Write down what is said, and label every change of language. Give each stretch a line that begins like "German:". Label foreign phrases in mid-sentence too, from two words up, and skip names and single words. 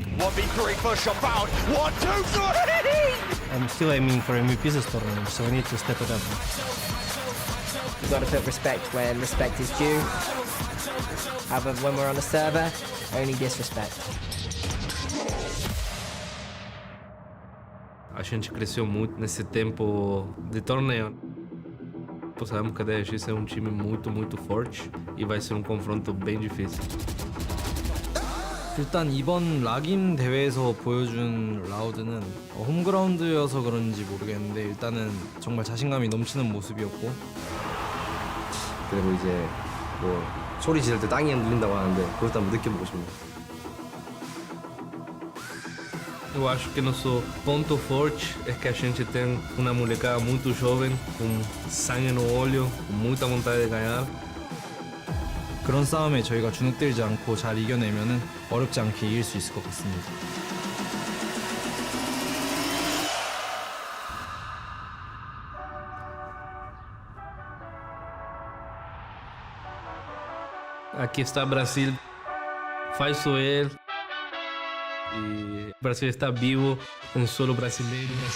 English: 1v3 push up out. 1, 2, 3! I'm still aiming for MVP this tournament, so we need to step it up. You've got to put respect when respect is due. However, when we're on the server, only disrespect.
Portuguese: A gente cresceu muito nesse tempo de torneio. Sabemos que a DRX é um time muito forte e vai ser um confronto bem difícil.
Korean: 일단 이번 락인 대회에서 보여준 라우드는 홈그라운드여서 그런지 모르겠는데 일단은 정말 자신감이 넘치는 모습이었고 그리고 이제 뭐 소리 지를 때 땅이 흔들린다고 하는데 그것도 한번 느껴보고 싶네요.
Portuguese: Eu acho que nosso ponto forte é que a gente tem uma molecada muito jovem, com sangue no olho, com muita vontade de ganhar.
Korean: 그런 싸움에 저희가 주눅들지 않고 잘 이겨내면은 어렵지 않게 이길 수 있을 것 같습니다.
Portuguese: Aqui está Brasil, faz ele e o Brasil está vivo, um solo brasileiro.